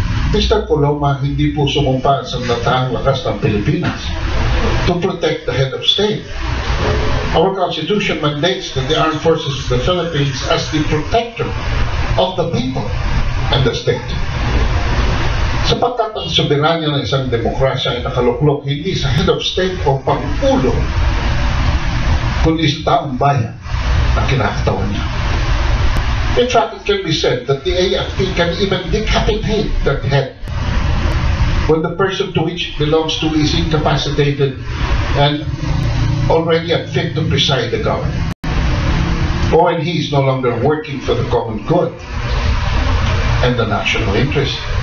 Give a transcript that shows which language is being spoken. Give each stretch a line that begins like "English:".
Filipino: Mr. Coloma hindi po sumumpa sa natahang lakas ng Pilipinas
English: to protect the head of state. Our Constitution mandates that the Armed Forces of the Philippines as the protector of the people and the state.
Filipino: Sapagkat ang soberanya ng isang demokrasya ay nakaluklok hindi sa head of state o pangulo, kundi sa taong bayan na kinakatawan niya.
English: In fact, it can be said that the AFP can even decapitate that head when the person to which it belongs to is incapacitated and already unfit to preside the government, or when he is no longer working for the common good and the national interest.